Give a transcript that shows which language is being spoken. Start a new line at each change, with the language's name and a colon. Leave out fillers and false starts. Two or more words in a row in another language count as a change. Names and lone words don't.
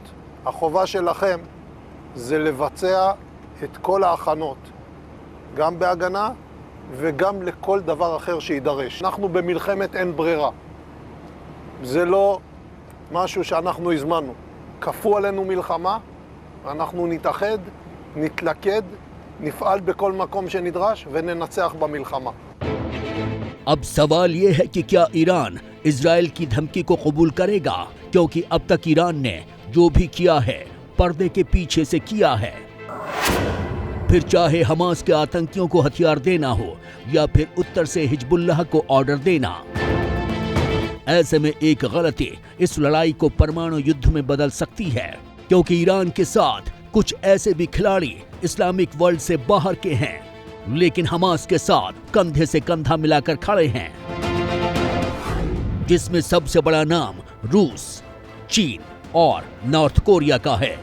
Hebrew: החובה שלכם זה לבצע את כל ההכנות, גם בהגנה וגם לכל דבר אחר שידרש. אנחנו במלחמת אין ברירה. זה לא משהו שאנחנו הזמנו. כפו עלינו מלחמה, אנחנו נתאחד, נתלכד נפעל בכל מקום שנדרש וננצח במלחמה.
Hindi: अब सवाल यह है कि क्या ईरान इजराइल की धमकी को कबूल करेगा, क्योंकि अब तक ईरान ने जो भी किया है पर्दे के पीछे से किया है। फिर चाहे हमास के आतंकियों को हथियार देना हो या फिर उत्तर से हिजबुल्लाह को ऑर्डर देना, ऐसे में एक गलती इस लड़ाई को परमाणु युद्ध में बदल सकती है, क्योंकि ईरान के साथ कुछ ऐसे भी खिलाड़ी
English: Islamic world
Hindi: से बाहर के हैं, लेकिन हमास के साथ कंधे से कंधा मिलाकर खड़े हैं, जिसमें सबसे बड़ा नाम रूस, चीन और नॉर्थ कोरिया का है।